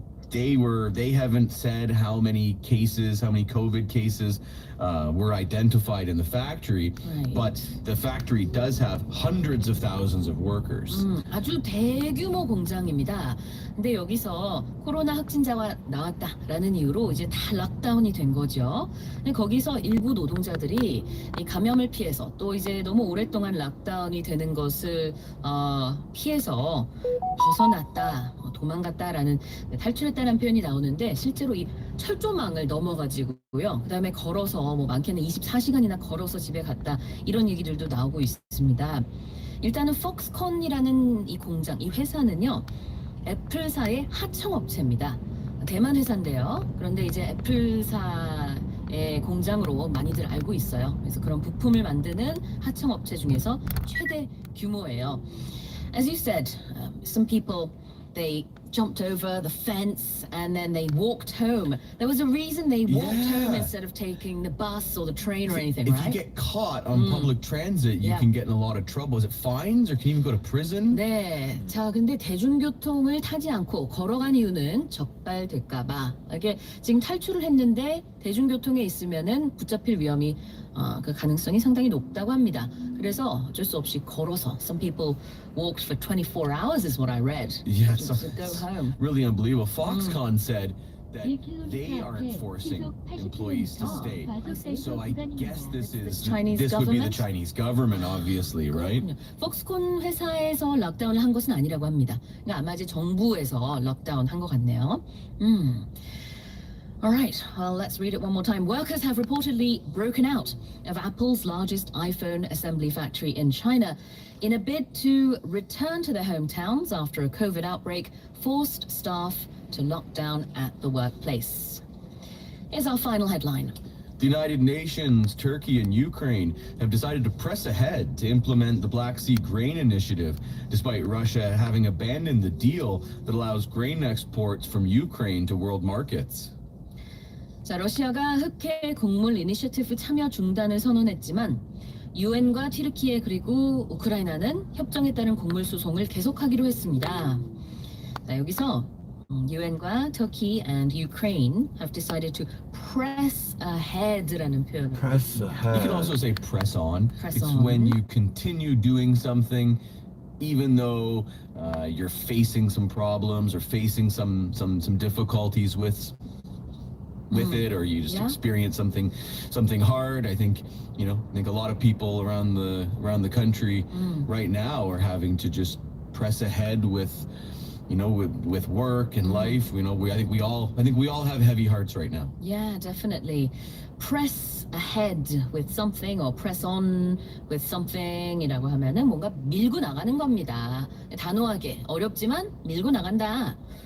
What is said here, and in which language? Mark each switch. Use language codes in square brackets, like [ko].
[en] They haven't said how many COVID cases were identified in the factory, Right. but the factory does have hundreds of thousands of workers. [ko] 아주 대규모 공장입니다. 근데 여기서 코로나 확진자가 나왔다라는 이유로 이제 다 락다운이 된 거죠. 근데 거기서 일부 노동자들이 이 감염을 피해서 또 이제 너무 오랫동안 락다운이 되는 것을 피해서 벗어났다, 도망갔다라는 탈출했다는 표현이 나오는데 실제로 이 철조망을 넘어가지고요. 그다음에 걸어서 많게는 24시간이나 걸어서 집에 갔다 이런 얘기들도 나오고 있습니다. 일단은 폭스콘이라는 이 공장, 이 회사는요. 애플사의 하청업체입니다. 대만 회사인데요. 그런데 이제 애플사의 공장으로 많이들 알고 있어요. 그래서 그런 부품을 만드는 하청업체 중에서 최대 규모예요. [en] As you said, some people they jumped over the fence and then they walked home. There was a reason they walked home instead of taking the bus or the train or anything, if right? you get caught on public transit, you Yeah. can get in a lot of trouble. Is it fines or can you even go to prison? [ko] 네. 자, 근데 대중교통을 타지 않고 걸어간 이유는 적발될까봐. 이게 지금 탈출을 했는데 대중교통에 있으면은 붙잡힐 위험이 그 가능성이 상당히 높다고 합니다. 그래서 어쩔 수 없이 걸어서. [en] Some people walked for 24 hours, is what I read. Yeah, to go home. really unbelievable. Foxconn said that they aren't forcing employees to stay. So I guess this Chinese would be the government? Chinese government, obviously, right? [ko] 폭스콘 회사에서 락다운을 한 것은 아니라고 합니다. 그러니까 아마 이제 정부에서 락다운 한 것 같네요. [en] All right, well, let's read it one more time. Workers have reportedly broken out of Apple's largest iPhone assembly factory in China in a bid to return to their hometowns after a COVID outbreak forced staff to lock down at the workplace. Here's our final headline. The United Nations, Turkey, and Ukraine have decided to press ahead to implement the Black Sea Grain Initiative, despite Russia having abandoned the deal that allows grain exports from Ukraine to world markets. [ko] 자, 러시아가 흑해 곡물 이니셔티브 참여 중단을 선언했지만 유엔과 튀르키예 그리고 우크라이나는 협정에 따른 곡물 수송을 계속하기로 했습니다. 자, 여기서 유엔과 [en] Turkey and Ukraine have decided to press ahead [ko] 라는 표현을 [en] Press ahead. You can also say press on. Press it's on. when you continue doing something even though you're facing some problems or facing some difficulties with it, or you just experience something hard. I think a lot of people around the country right now are having to just press ahead with work and life. I think we all have heavy hearts right now. Yeah, definitely. Press ahead with something or press on with something [ko] 이라고 하면은 뭔가 밀고 나가는 겁니다. 단호하게 어렵지만 밀고 나간다.